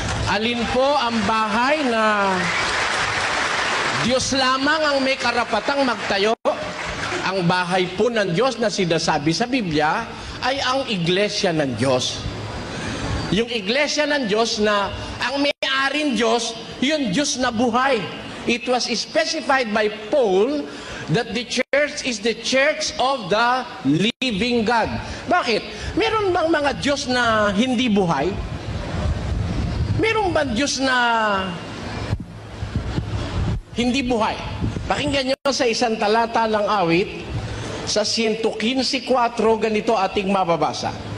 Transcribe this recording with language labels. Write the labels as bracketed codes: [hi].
[tl] Alin po ang bahay na Diyos lamang ang may karapatang magtayo? Ang bahay po ng Diyos na sinasabi sa Biblia ay ang iglesia ng Diyos. Yung iglesia ng Diyos na ang may-aring Diyos, yung Diyos na buhay. [en] It was specified by Paul that the church is the church of the living God. [tl] Bakit? Meron bang mga Diyos na hindi buhay? Meron bang Diyos na hindi buhay? Pakinggan nyo sa isang talata ng awit, sa 115:4, ganito ating mababasa.